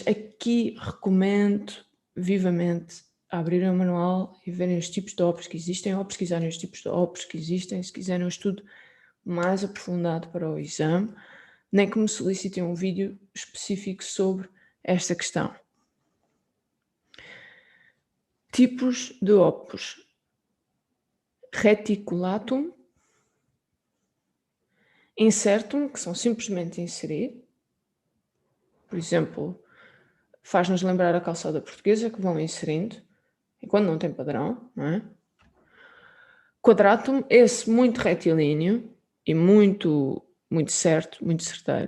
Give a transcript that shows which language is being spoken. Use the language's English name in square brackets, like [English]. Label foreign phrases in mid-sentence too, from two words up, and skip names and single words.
[Portuguese] Aqui recomendo vivamente abrirem o manual e verem os tipos de opus que existem, ou pesquisarem os tipos de opus que existem, se quiserem um estudo mais aprofundado para o exame, nem que me solicitem um vídeo específico sobre esta questão. Tipos de opus: [Latin] reticulatum, incertum, [Portuguese] que são simplesmente inserir. Por exemplo, faz-nos lembrar a calçada portuguesa, que vão inserindo, enquanto não tem padrão, não é? Quadratum, esse muito retilíneo e muito certo, muito certeiro.